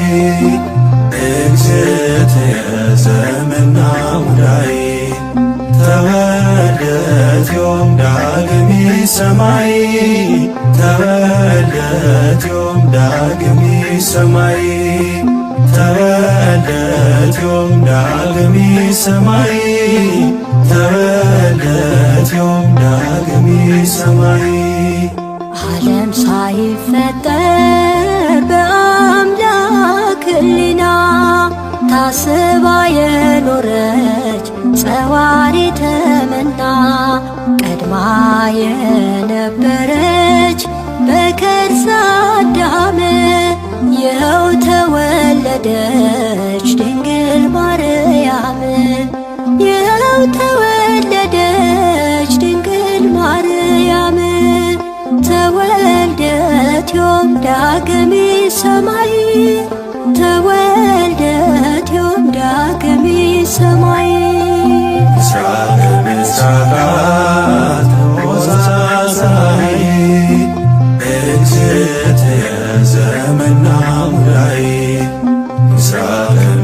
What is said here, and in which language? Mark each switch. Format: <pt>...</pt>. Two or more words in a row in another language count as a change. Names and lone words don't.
<gez>እግዝእትየ ዘመና ሙዳዬ ተወልደት ዮም ዳግሜ ሰማይ ተወልደት ዮም ዳግሜ ሰማይ ተወልደት ዮም ዳግሜ ሰማይ ተወልደት ዮም ዳግሜ ሰማይ</gez> <am>ዓለም ሳይፈጠር በአምላክ ሕሊና ታስባ የኖረች ጸዋሪተ መና ቀድማ የነበረች በከርሰ አዳም ይኸው ተወለደች ድንግል ማርያም ይኸው ተወለደች ድንግል ማርያም</am> <gez>ተወልደት ዮም ዳግሜ ሰማይ ተወልደት ዮም ዳግሜ ሰማይ ምስራቀ ምስራቃት ሙዛዛዬ እግዝእትየ ዘመና ሙዳዬ ምስራቀ</gez>